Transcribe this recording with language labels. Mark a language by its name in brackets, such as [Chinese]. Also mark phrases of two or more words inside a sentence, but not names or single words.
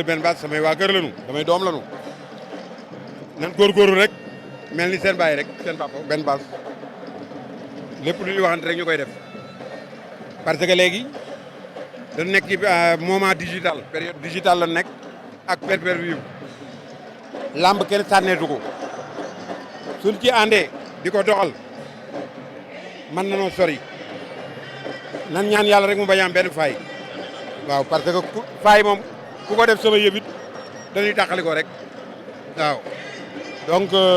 [Wolof] Bembaas samay waa kër lañu samay doom lañu nan góorgóorlu rek mel ni seen baay rek seen papa Bembaas lépp lu ñuy waxante rek ñu koy def [French] parce que [Wolof] léegi dañu nekk ci [French] moment digital période digitale [Wolof] la nekk ak pay-per-view lamb kenn sànneetu ko suñ ci àndee di ko doxal man na noo sori nan ñaan yàlla rek mu bañ a am benn faay waaw [French] parce que [Wolof] faay moom ku ko def sama yëbit dañuy tàqali ko rek waaw donc